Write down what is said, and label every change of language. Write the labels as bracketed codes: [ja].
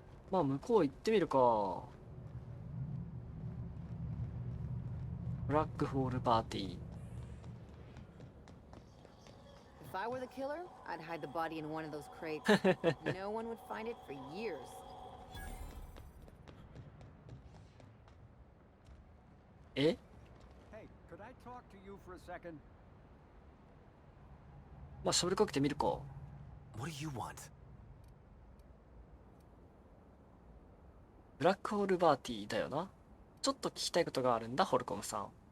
[ja] まあ向こう行ってみるか。ブラックホールパーティー。 [en] If I were the killer, I'd hide the body in one of those crates. No one would find it for years. [ja] え？ [en] Hey, could I talk to you for a second? [ja] まあ喋りかけてみるか。 [en] What do you want? [ja] ブラックホールパーティーだよな。ちょっと聞きたいことがあるんだ、ホルコムさん。